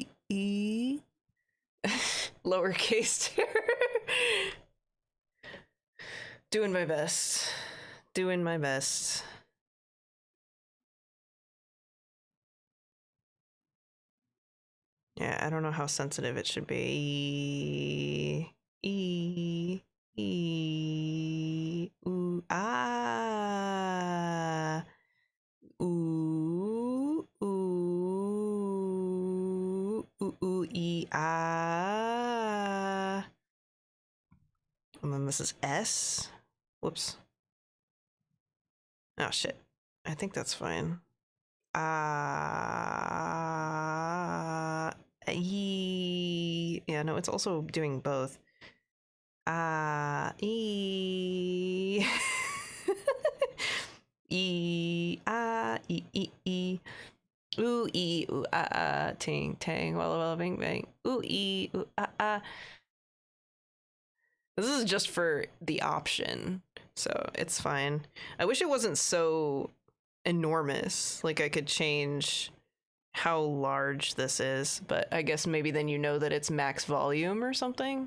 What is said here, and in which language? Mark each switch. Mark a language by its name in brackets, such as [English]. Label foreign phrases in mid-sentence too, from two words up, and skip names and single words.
[English] E. Lowercase. Doing my best. Doing my best. Yeah, I don't know how sensitive it should be. E. E. Ooh. Ah. Ooh. Ooh. Ooh. Ooh. E. Ah. And then this is S. Whoops. Oh, shit. I think that's fine. Yeah, no, it's also doing both. E. E. E. E. E. Ooh, e. Ooh, ting, tang, walla, walla, bang, bang. Ooh, e. Ooh, This is just for the option, so it's fine. I wish it wasn't so enormous. Like I could change how large this is, but I guess maybe then you know that it's max volume or something.